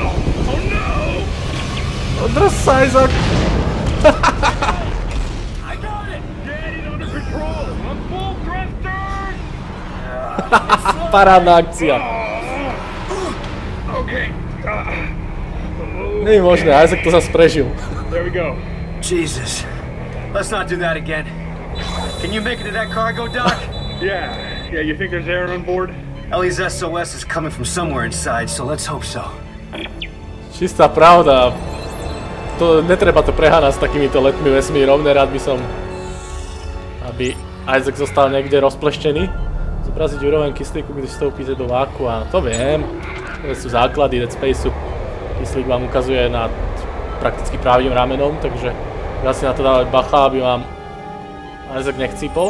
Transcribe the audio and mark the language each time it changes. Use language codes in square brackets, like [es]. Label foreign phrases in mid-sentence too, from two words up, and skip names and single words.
[sk] Drž sa, Isaac! Parádna akcia. Nie je možné, Isaac to zase prežil. [en] Jesus. Let's not do that again. Can you make it to that cargo dock? Yeah, you think there's air on board? Ellie's SOS is coming from somewhere inside, so let's hope so. [sk] Čistá pravda. Netreba to preháňať s takýmito letmi vesmírom, nerád by som, aby Isaac zostal niekde rozpleštený. [cs] Zobraziť úroveň kyslíku, když vstoupíte do vákua. [sk] To viem, to sú základy Dead Spaceu. Kyslík vám ukazuje nad prakticky pravým ramenom, takže dá si na to dávať bacha, aby vám Isaac nechcípol.